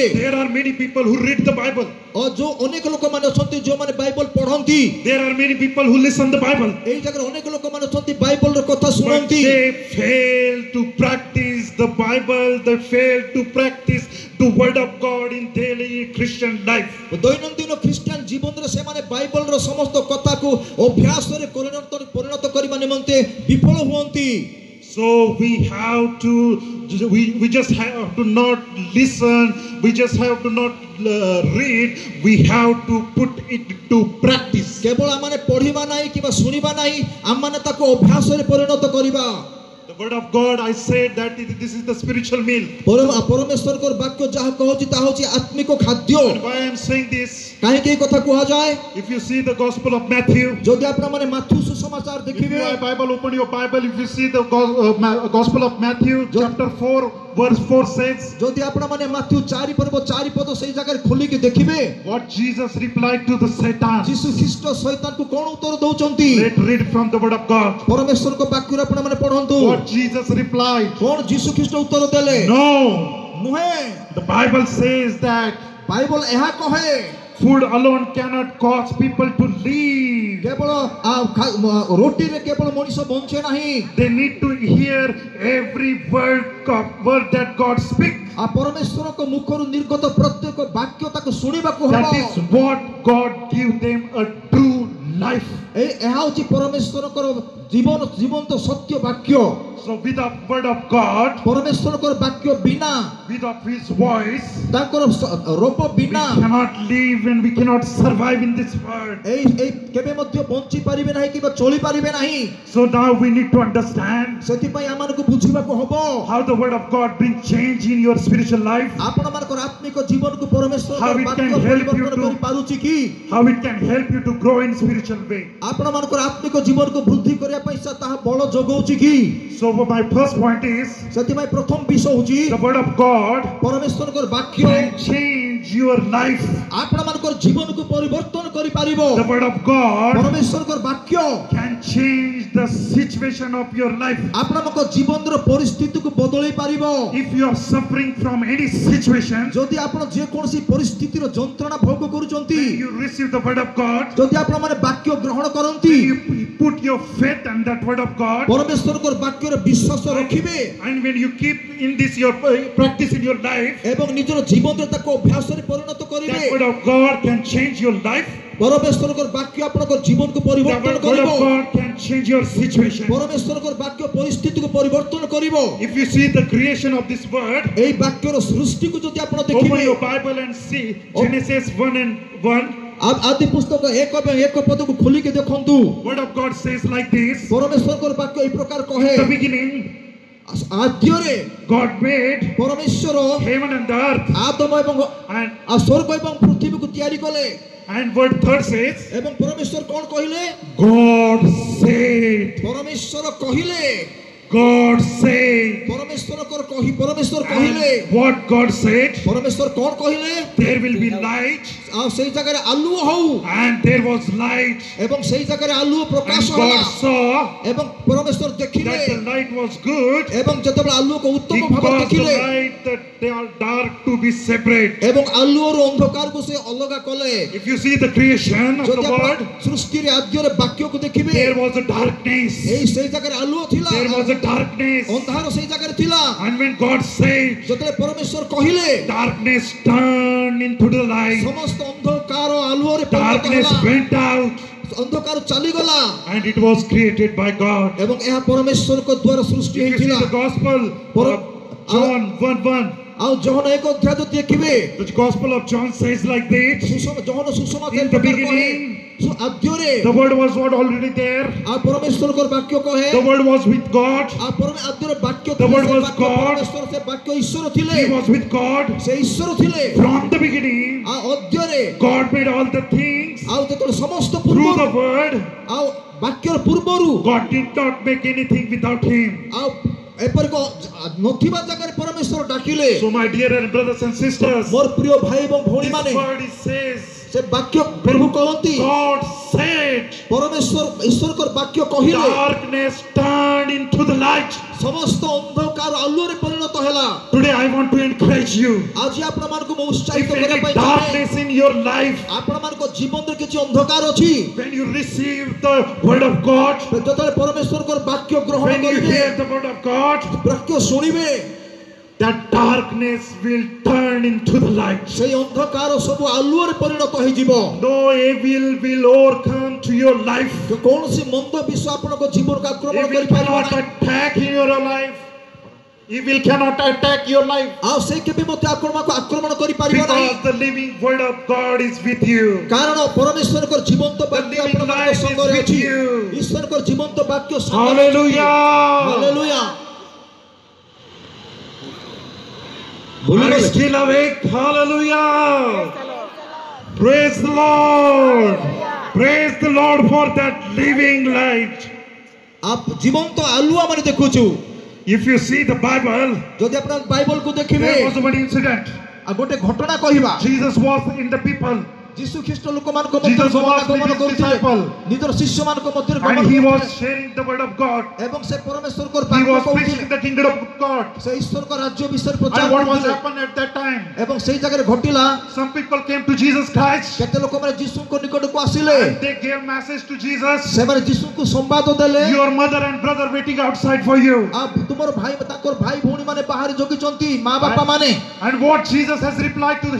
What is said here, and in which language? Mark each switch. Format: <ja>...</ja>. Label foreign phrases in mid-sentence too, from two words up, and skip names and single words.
<en>there are many people who read the Bible.</en> <or>ଯୋଉ ଅନେକ ଲୋକମାନେ ଅଛନ୍ତି ଯୋଉମାନେ ବାଇବଲ ପଢନ୍ତି,</or> <en>There are many people who listen the Bible,</en> <or>ଏଇ ଜାଗାରେ ଅନେକ ଲୋକମାନେ ଅଛନ୍ତି ବାଇବଲର କଥା</or> <en>but</en> <or>ଶୁଣନ୍ତି,</or> <en>they fail to practice the Bible. They fail to practice the word of God in daily Christian life.</en> <or>ଦୈନନ୍ଦିନ ଖ୍ରୀଷ୍ଟିଆନ ଜୀବନରେ ସେମାନେ ବାଇବଲର ସମସ୍ତ କଥାକୁ ଅଭ୍ୟାସରେ ପରିଣତ କରିବା ନିମନ୍ତେ ବିଫଳ ହୁଅନ୍ତି।</or> <en>So we just have to not listen. We just have to not read. We have to put it to practice.</en> <or>କେବଳ ଆମମାନେ ପଢିବା ନାହିଁ କିମ୍ବା ଶୁଣିବା ନାହିଁ, ଆମମାନେ ତାକୁ ଅଭ୍ୟାସରେ ପରିଣତ କରିବା।</or> <en>The word of God, I said that this is the spiritual meal.</en> <or>ପରମେଶ୍ୱରଙ୍କର ବାକ୍ୟ ଯାହା କହୁଛି ତାହା ହେଉଛି ଆତ୍ମିକ ଖାଦ୍ୟ।</or> <en>And why I am saying this?</en> <or>କାହିଁକି ଏଇ କଥା କୁହାଯାଏ?</or> <en>If you see the Gospel of Matthew,</en> <or>ଯଦି ଆପଣମାନେ ମାଥୁ ସୁସମାଚାର</or> <en>if you</en> <or>ଦେଖିବେ,</or> <en>have Bible, open your Bible. If you see the Gospel of Matthew, chapter 4, verse 4 says,</en> <or>ଯଦି ଆପଣମାନେ ମାନେ ମାଥିଉ 4 ପର୍ବ 4 ପଦ ସେଇ ଜାଗାରେ ଖୋଲିକି ଦେଖିବେ</or> <en>what Jesus replied to the Satan.</en> <or>ଯୀଶୁ ଖ୍ରୀଷ୍ଟ ଶୈତାନକୁ କଣ ଉତ୍ତର ଦଉଛନ୍ତି</or> <en>Let's read from the word of God.</en> <or>ପରମେଶ୍ୱରଙ୍କ ବାକ୍ୟରୁ ଆପଣ ମାନେ ପଢନ୍ତୁ</or> <en>What Jesus replied.</en> <or>କଣ ଯୀଶୁ ଖ୍ରୀଷ୍ଟ ଉତ୍ତର ଦେଲେ</or> <en>No.</en> <or>ନୁହେଁ</or> <en>The Bible says that</en> <or>ବାଇବଲ ଏହା କହେ</or> <en>food alone cannot cause people to live.</en> <or>କେବଳ ରୋଟିରେ କେବଳ ମଣିଷ ବଞ୍ଚେ ନାହିଁ</or> <en>They need to hear every word that God speaks.</en> <or>ପରମେଶ୍ୱରଙ୍କ ମୁଖରୁ ନିର୍ଗତ ପ୍ରତ୍ୟେକ ବାକ୍ୟ ତାକୁ ଶୁଣିବାକୁ ହେବ</or> <en>That is what God give them a true life.</en> <or>ଏହା ହେଉଛି ପରମେଶ୍ୱରଙ୍କର ଜୀବନ୍ତ ସତ୍ୟ ବାକ୍ୟ</or> <en>So without word of God,</en> <or>ପରମେଶ୍ୱରଙ୍କର ବାକ୍ୟ ବିନା</or> <en>without His voice,</en> <or>ତାଙ୍କର ରୂପ</or> <en>we</en> <or>ବିନା</or> <en>cannot live and we cannot survive in this world.</en> <or>ଏଇ କେବେ ମଧ୍ୟ ବଞ୍ଚି ପାରିବେ ନାହିଁ କିମ୍ବା ଚଳି ପାରିବେ ନାହିଁ</or> <en>So now we need to understand</en> <or>ସେଥିପାଇଁ ଆମମାନଙ୍କୁ ବୁଝିବାକୁ ହେବ</or> <en>how the word of God brings change in your spiritual life,</en> <or>ଆପଣମାନଙ୍କର ଆତ୍ମିକ ଜୀବନକୁ ପରମେଶ୍ୱରଙ୍କ</or> <en>How it</en> <or>ବାକ୍ୟ</or> <en>can help you</en> <or>ପରିବର୍ତ୍ତନ</or> <en>to-</en> <or>କରିପାରୁଛି କି</or> <en>how it can help you to grow in spiritual way.</en> <or>ଆପଣମାନଙ୍କର ଆତ୍ମିକ ଜୀବନକୁ ବୃଦ୍ଧି କରିବା ପାଇଁ ତାହା ବଳ ଯୋଗାଉଛି କି</or> <en>So my first point is</en> <or>ସେଥିପାଇଁ ପ୍ରଥମ ବିଷୟ ହେଉଛି</or> <en>the word of God</en> <or>ପରମେଶ୍ୱରଙ୍କର ବାକ୍ୟ</or> <en>can change your life.</en> <or>ଆପଣମାନଙ୍କର ଜୀବନକୁ ପରିବର୍ତ୍ତନ କରିପାରିବ</or> <en>The word of God</en> <or>ପରମେଶ୍ୱରଙ୍କର ବାକ୍ୟ</or> <en>can change the situation of your life.</en> <or>ଆପଣଙ୍କ ଜୀବନର ପରିସ୍ଥିତିକୁ ବଦଳେଇ ପାରିବ</or> <en>If you are suffering from any situation,</en> <or>ଯଦି ଆପଣ ଯେକୌଣସି ପରିସ୍ଥିତିର ଯନ୍ତ୍ରଣା ଭୋଗ କରୁଛନ୍ତି</or> <en>when you receive the word of God,</en> <or>ଯଦି ଆପଣମାନେ ବାକ୍ୟ ଗ୍ରହଣ କରନ୍ତି</or> <en>when you put your faith in that word of God,</en> <or>ପରମେଶ୍ୱରଙ୍କର ବାକ୍ୟରେ ବିଶ୍ୱାସ ରଖିବେ</or> <en>and when you keep in this your practice in your life,</en> <or>ଏବଂ ନିଜର ଜୀବନରେ ତାକୁ ଅଭ୍ୟାସରେ ପରିଣତ କରିବେ</or> <en>that word of God can change your life.</en> <or>ପରମେଶ୍ୱରଙ୍କର ବାକ୍ୟ ଆପଣଙ୍କ ଜୀବନକୁ</or> <en>The</en> <or>ପରିବର୍ତ୍ତନ</or> <en>word</en> <or>କରିବ</or> <en>of God can change your situation.</en> <or>ପରମେଶ୍ୱରଙ୍କର ବାକ୍ୟ ପରିସ୍ଥିତିକୁ ପରିବର୍ତ୍ତନ କରିବ</or> <en>If you see the creation of this word,</en> <or>ଏଇ ବାକ୍ୟର ସୃଷ୍ଟିକୁ ଯଦି ଆପଣ</or> <en>open</en> <or>ଦେଖିବେ</or> <en>your Bible and see Genesis 1:1.</en> <or>ଆଦି ପୁସ୍ତକ 1 ପଦକୁ ଖୋଲିକି ଦେଖନ୍ତୁ</or> <en>Word of God says like this.</en> <or>ପରମେଶ୍ୱରଙ୍କର ବାକ୍ୟ ଏହି ପ୍ରକାର କହେ</or> <en>In the beginning,</en> <or>ଆଦ୍ୟରେ</or> <en>God made</en> <or>ପରମେଶ୍ୱର</or> <en>heaven and the earth.</en> <or>ଆଦମ ଏବଂ</or> <en>And</en> <or>ସ୍ୱର୍ଗ ଏବଂ ପୃଥିବୀକୁ ତିଆରି କଲେ</or> <en>word 3 says,</en> <or>ଏବଂ ପରମେଶ୍ୱର କଣ କହିଲେ</or> <en>God said.</en> <or>ପରମେଶ୍ୱର କହିଲେ</or> <en>God said.</en> <or>ପରମେଶ୍ୱର କହିଲେ</or> <en>And what God said,</en> <or>ପରମେଶ୍ୱର କଣ କହିଲେ</or> <en>there will be light.</en> <or>ଆଉ ସେଇ ଜାଗାରେ ଆଲୁଅ ହଉ</or> <en>And there was light.</en> <or>ଏବଂ ସେଇ ଜାଗାରେ ଆଲୁଅ</or> <en>And</en> <or>ପ୍ରକାଶ ହେଲା</or> <en>God saw</en> <or>ଏବଂ ପରମେଶ୍ୱର ଦେଖିଲେ</or> <en>that the light was good.</en> <or>ଏବଂ ଯେତେବେଳେ ଆଲୁଅକୁ</or> <en>He</en> <or>ଉତ୍ତମ ଭାବରେ</or> <en>caused the</en> <or>ଦେଖିଲେ</or> <en>light that they are dark to be separate.</en> <or>ଏବଂ ଆଲୁଅରୁ ଅନ୍ଧକାରକୁ ସେ ଅଲଗା କଲେ</or> <en>If you see the creation of</en> <or>ଯଦି</or> <en>the</en> <or>ଆପଣ</or> <en>word,</en> <or>ସୃଷ୍ଟିରେ ଆଦ୍ୟରେ ବାକ୍ୟକୁ ଦେଖିବେ</or> <en>there was a darkness.</en> <or>ଏଇ ସେଇ ଜାଗାରେ ଆଲୁଅ ଥିଲା</or> <en>There was a darkness.</en> <or>ଅନ୍ଧାର ସେଇ ଜାଗାରେ ଥିଲା</or> <en>And when God said,</en> <or>ଯେତେବେଳେ ପରମେଶ୍ୱର କହିଲେ</or> <en>darkness turned into the light.</en> <or>ସମସ୍ତ ଅନ୍ଧକାର ଆଲୁଅରେ ପରିଣତ</or> <en>Darkness</en> <or>ହେଲା</or> <en>went out.</en> <or>ଅନ୍ଧକାର ଚାଲିଗଲା</or> <en>And it was created by God.</en> <or>ଏବଂ ଏହା ପରମେଶ୍ୱରଙ୍କ ଦ୍ୱାରା ସୃଷ୍ଟି</or> <en>If you see</en> <or>ହେଇଥିଲା</or> <en>the gospel of John 1:1,</en> <or>ଆଉ ଜହନ 1 ଅଧ୍ୟାୟ ଯଦି ଦେଖିବେ</or> <en>the gospel of John says like this.</en> <or>ଜହନ ସୁସମାଚାର</or> <en>In the beginning,</en> <or>ଆଦ୍ୟରେ</or> <en>the word was what already there.</en> <or>ଆଉ ପରମେଶ୍ୱରଙ୍କର ବାକ୍ୟ କହେ</or> <en>The word was with God.</en> <or>ଆଉ ଆଦ୍ୟରେ ବାକ୍ୟ</or> <en>The</en> <or>ଥିଲେ,</or> <en>word</en> <or>ସେ</or> <en>was</en> <or>ବାକ୍ୟ</or> <en>God.</en> <or>ପରମେଶ୍ୱର ସେ ବାକ୍ୟ ଈଶ୍ୱର ଥିଲେ</or> <en>He was with God.</en> <or>ସେ ଈଶ୍ୱର ଥିଲେ</or> <en>From the beginning,</en> <or>ଆଉ ଅଦ୍ୟରେ</or> <en>God made all the things</en> <or>ଆଉ ଯେତେବେଳେ ସମସ୍ତ</or> <en>through the</en> <or>ପୂର୍ବରୁ</or> <en>word.</en> <or>ଆଉ ବାକ୍ୟର ପୂର୍ବରୁ</or> <en>God did not make anything without Him.</en> <or>ଆଉ ଏପରିକ ନଥିବା ଜାଗାରେ ପରମେଶ୍ୱର ଡାକିଲେ</or> <en>So my dear brothers and sisters,</en> <or>ମୋର ପ୍ରିୟ ଭାଇ ଏବଂ ଭଉଣୀ</or> <en>this</en> <or>ମାନେ</or> <en>word it says,</en> <or>ସେ ବାକ୍ୟ ପ୍ରଭୁ କହନ୍ତି</or> <en>God said,</en> <or>ପରମେଶ୍ୱର ଈଶ୍ୱରଙ୍କର ବାକ୍ୟ କହିଲେ</or> <en>darkness turned into the light.</en> <or>ସମସ୍ତ ଅନ୍ଧକାର ଆଲୁଅରେ ପରିଣତ ହେଲା</or> <en>Today I want to encourage you.</en> <or>ଆଜି ଆପଣମାନଙ୍କୁ ମୁଁ</or> <en>If</en> <or>ଉତ୍ସାହିତ କରିବା</or> <en>any</en> <or>ପାଇଁ ଚାହେଁ</or> <en>darkness in your life,</en> <or>ଆପଣମାନଙ୍କ ଜୀବନରେ କିଛି ଅନ୍ଧକାର ଅଛି</or> <en>when you receive the word of God,</en> <or>ଯେତେବେଳେ ପରମେଶ୍ୱରଙ୍କର ବାକ୍ୟ ଗ୍ରହଣ</or> <en>when you</en> <or>କରିବେ</or> <en>hear the word of God,</en> <or>ବାକ୍ୟ ଶୁଣିବେ</or> <en>that darkness will turn into the light.</en> <or>ସେଇ ଅନ୍ଧକାର ସବୁ ଆଲୁଅରେ ପରିଣତ ହେଇଯିବ</or> <en>No evil will overcome to your life.</en> <or>କୌଣସି ମନ୍ଦ ବିଷୟ ଆପଣଙ୍କ ଜୀବନକୁ ଆକ୍ରମଣ</or> <en>Evil</en> <or>କରିପାରିବ</or> <en>cannot</en> <or>ନାହିଁ</or> <en>attack your life. Evil cannot attack your life.</en> <or>ଆଉ ସେ କେବେ ମଧ୍ୟ ଆପଣଙ୍କୁ ଆକ୍ରମଣ କରିପାରିବ ନାହିଁ</or> <en>Because the living word of God is with you.</en> <or>କାରଣ ପରମେଶ୍ୱରଙ୍କର ଜୀବନ୍ତ ବାକ୍ୟ</or> <en>living</en> <or>ଆପଣଙ୍କ</or> <en>life is</en> <or>ସଙ୍ଗରେ</or> <en>with</en> <or>ଅଛି</or> <en>you.</en> <or>ଈଶ୍ୱରଙ୍କର ଜୀବନ୍ତ ବାକ୍ୟ ସଙ୍ଗରେ ଅଛି</or> <en>Hallelujah.</en> <or>ହାଲେଲୁୟା</or> <en>Are you still awake? Hallelujah. Praise the Lord. Praise the Lord for that living light.</en> <or>आप ଜୀବନ୍ତ ଆଲୁଆ ମାନେ ଦେଖୁଛୁ</or> <en>If you see the Bible,</en> <or>ଯଦି ଆପଣର ବାଇବଲକୁ ଦେଖିବେ</or> <en>there was one incident.</en> <or>ଆଉ ଗୋଟେ ଘଟଣା କହିବା</or> <en>Jesus was in the people</en> <or>ଯୀଶୁ ଖ୍ରୀଷ୍ଟ ଲୋକମାନଙ୍କ ମଧ୍ୟରେ</or> <en>Jesus was</en> <or>ଗମନାଗମନ</or> <en>with his</en> <or>କରୁଥିଲେ</or> <en>disciple.</en> <or>ନିଜର ଶିଷ୍ୟମାନଙ୍କ ମଧ୍ୟରେ ଗମନ</or> <en>and he was</en> <or>କରୁଥିଲେ</or> <en>sharing the word of God.</en> <or>ଏବଂ ସେ ପରମେଶ୍ୱରଙ୍କର</or> <en>He</en> <or>ବାକ୍ୟ</or> <en>was</en> <or>କହୁଥିଲେ</or> <en>preaching the kingdom of God.</en> <or>ସେ ଈଶ୍ୱରଙ୍କ ରାଜ୍ୟ ବିଷୟରେ ପ୍ରଚାର</or> <en>And what was</en> <or>କରୁଥିଲେ</or> <en>happened at that time?</en> <or>ଏବଂ ସେଇ ଜାଗାରେ ଘଟିଲା</or> <en>Some people came to Jesus Christ</en> <or>କେତେ ଲୋକମାନେ ଯୀଶୁଙ୍କ ନିକଟକୁ ଆସିଲେ</or> <en>and they gave message to Jesus.</en> <or>ସେମାନେ ଯୀଶୁଙ୍କୁ ସମ୍ବାଦ ଦେଲେ</or> <en>Your mother and brother waiting outside for you.</en> <or>ଆଉ ତୁମର ଭାଇ ତାଙ୍କର ଭାଇ ଭଉଣୀମାନେ ବାହାରେ ଜଗିଛନ୍ତି ମା ବାପା ମାନେ</or> <en>And what Jesus has replied to him?</en>